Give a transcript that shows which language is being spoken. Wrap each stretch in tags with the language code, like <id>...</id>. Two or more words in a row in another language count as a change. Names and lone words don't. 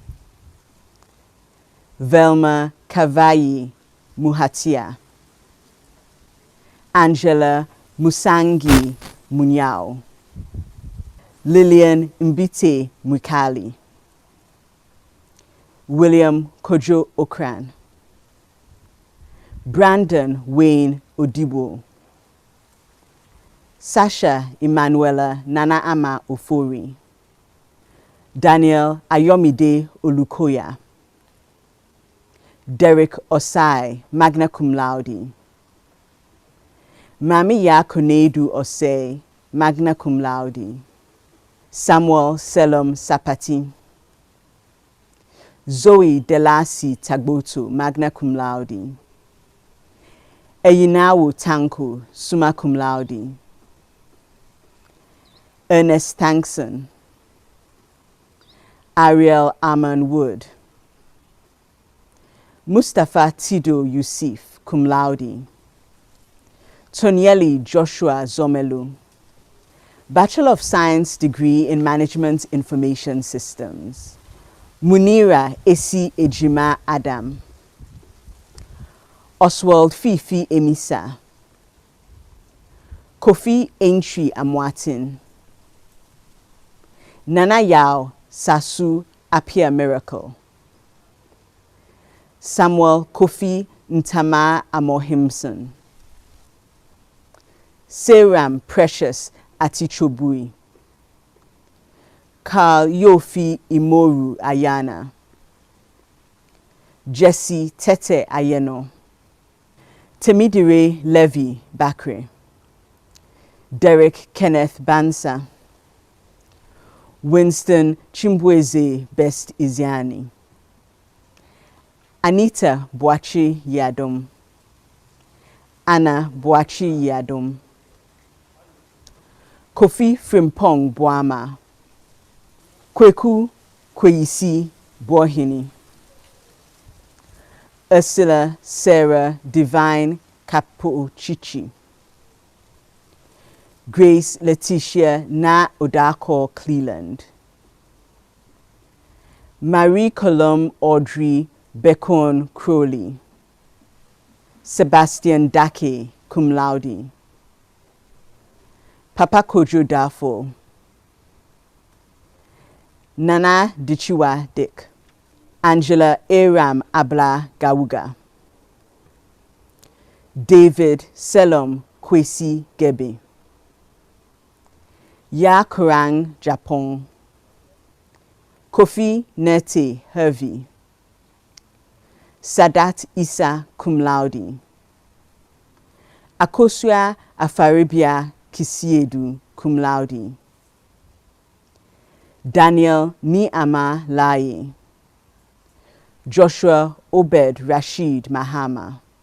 <en>Velma Kavayi Muhatia. Angela Musangi Munyao. Lillian Mbite Mukali. William Kojo Okran. Brandon Wayne Odibo. Sasha Emanuela Nana Ama Ofori. Daniel Ayomide Olukoya. Derek Osai,</en> <la>magna cum laude.</la> <en>Mami Ya Konedu Osei,</en> <la>magna cum laude.</la> <en>Samuel Selom Sapati. Zoe Delasi Tagboto,</en> <la>magna cum laude.</la> <en>Eyinawo Tanko,</en> <la>summa cum laude.</la> <en>Ernest Thankson. Ariel Aman Wood. Mustafa Tido Yusuf,</en> <la>cum laude.</la> <en>Tonyeli Joshua Zomelu. Bachelor of Science degree in Management Information Systems. Munira Esi Ejima Adam. Oswald Fifi Emisa. Kofi Entry Amwatin. Nana Yao Sasu Apia Miracle. Samuel Kofi Ntama Amohimson. Seram Precious Atichobui. Carl Yofi Imoru Ayana. Jesse Tete Ayeno. Temidire Levy Bakre. Derek Kenneth Bansa. Winston Chimbweze Best Iziani. Anita Boachi Yadom. Anna Boachi Yadom. Kofi Frimpong Boama. Kweku Kweyisi Bohini. Ursula Sarah Divine Kapo Chichi. Grace Letitia Na Odako Cleland. Marie Colombe Audrey Bacon Crowley. Sebastian Dake,</en> <la>cum laude.</la> <en>Papa Kojo Dafo. Nana Dichiwa Dick. Angela Aram Abla Gawuga. David Selom Kwesi Gebe. Ya Kurang Japon. Kofi Nete Hervey. Sadat Isa</en> <la>cum laude.</la> <en>Akosua Afaribia Kisiedu</en> <la>cum laude.</la> <en>Daniel Niama Laye. Joshua Obed Rashid Mahama.</en>